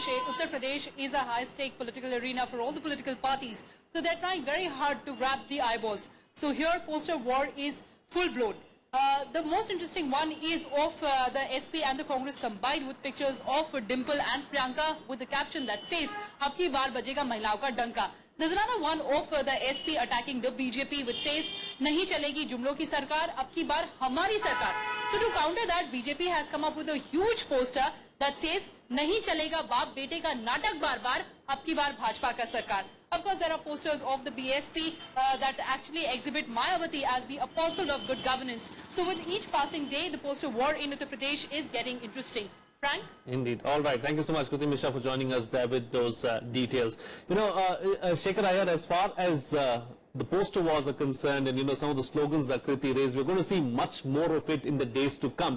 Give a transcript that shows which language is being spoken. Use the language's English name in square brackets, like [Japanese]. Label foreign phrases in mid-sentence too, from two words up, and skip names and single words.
[English] Uttar Pradesh is a high-stake political arena for all the political parties. So they're trying very hard to grab the eyeballs. So here, poster war is full-blown. The most interesting one is of the SP and the Congress combined, with pictures of Dimple and Priyanka with the caption that says, [Hindi] "अब की बार बजेगा महिलाओं का डंका." [English] There's another one of the SP attacking the BJP, which says, [Hindi] "नहीं चलेगी जुमलों की सरकार, अब की बार हमारी सरकार." [English] So to counter that, BJP has come up with a huge poster that says, [Hindi] "नहीं चलेगा बाप बेटे का नाटक बार बार, अब की बार भाजपा का सरकार." [English] Of course, there are posters of the BSP that actually exhibit Mayawati as the apostle of good governance. So with each passing day, the poster war in Uttar Pradesh is getting interesting. Frank? Indeed. All right. Thank you so much, Kriti Mishra, for joining us there with those details. Shekhar Iyer, as far as the poster wars are concerned, and some of the slogans that Kriti raised, we're going to see much more of it in the days to come.